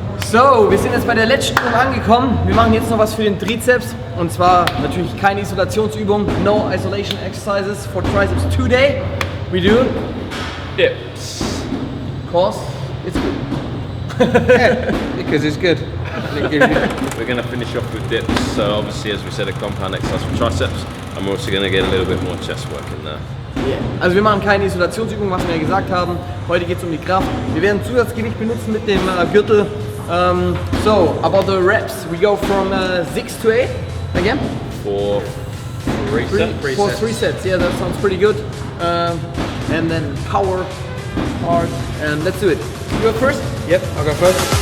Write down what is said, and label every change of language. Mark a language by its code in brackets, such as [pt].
[de] So, wir sind jetzt bei der letzten Übung angekommen. Wir machen jetzt noch was für den Trizeps. Und zwar natürlich keine Isolationsübung. [en] No isolation exercises for triceps today. We do dips. Cause it's good. Yeah, because it's good. We're going to finish off with dips. So obviously, as we said, a compound exercise for triceps. And we're also going to get a little bit more chest work in there. Yeah. [de] Also wir machen keine Isolationsübung, was wir ja gesagt haben. Heute geht es um die Kraft. Wir werden Zusatzgewicht benutzen mit dem Gürtel. [en] So, about the reps, we go from 6 to 8 again? For 3 sets? For 3 sets, yeah, that sounds pretty good. And then power, hard, and let's do it. You go first? Yep, I'll go first.